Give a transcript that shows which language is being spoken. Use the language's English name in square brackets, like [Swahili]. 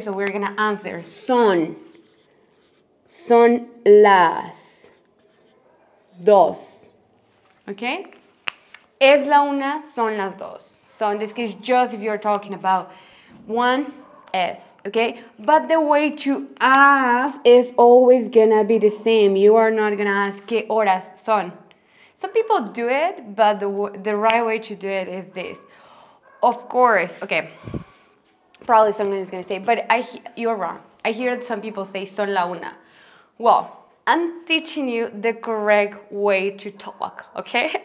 [English] So we're gonna answer [Spanish] son las 2. [English] Okay? [Spanish] Es la 1, son las 2. [English] So in this case, just if you're talking about one, es, okay? But the way to ask is always gonna be the same. You are not gonna ask [Spanish] ¿qué horas son? [English] Some people do it, but the right way to do it is this. Of course, okay. Probably someone is going to say, but you're wrong. I hear some people say [Spanish] son la una. [English] Well, I'm teaching you the correct way to talk, okay?